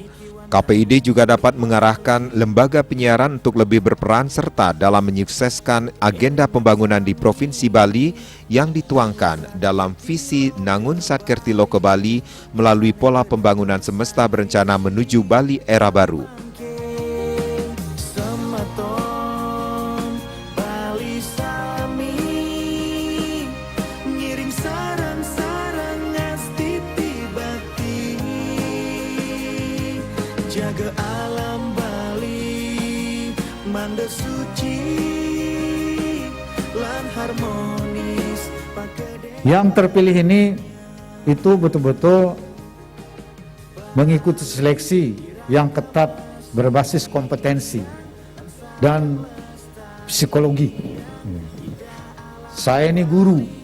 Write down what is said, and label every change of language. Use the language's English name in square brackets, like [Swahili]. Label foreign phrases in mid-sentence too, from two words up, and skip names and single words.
[Indonesian] KPID juga dapat mengarahkan lembaga penyiaran untuk lebih berperan serta dalam menyukseskan agenda pembangunan di Provinsi Bali yang dituangkan dalam visi Nangun Satkerti Loka Bali melalui pola pembangunan semesta berencana menuju Bali era baru. [Balinese] Jaga alam Bali, manda suci, lan harmonis. [Indonesian] Yang terpilih ini itu betul-betul mengikuti seleksi yang ketat berbasis kompetensi dan psikologi. Saya ini guru.